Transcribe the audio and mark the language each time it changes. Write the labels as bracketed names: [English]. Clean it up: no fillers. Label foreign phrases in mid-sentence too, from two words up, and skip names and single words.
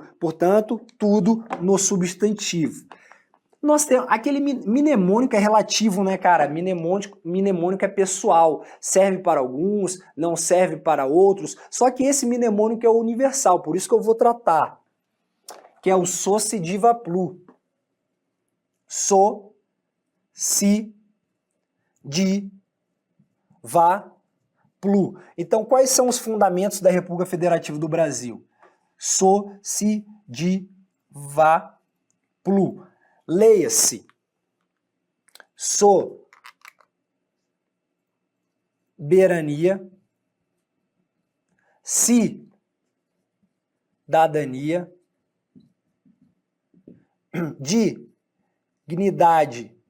[Portuguese] Portanto, tudo no substantivo. Nós temos aquele mnemônico é relativo, né, cara? Mnemônico é pessoal. Serve para alguns, não serve para outros. Só que esse mnemônico é universal, por isso que eu vou tratar. Que é o soci diva plu. So, si, di, va, plu. Então, quais são os fundamentos da República Federativa do Brasil? So, si, di, va, plu. Leia-se. Soberania, cidadania, dignidade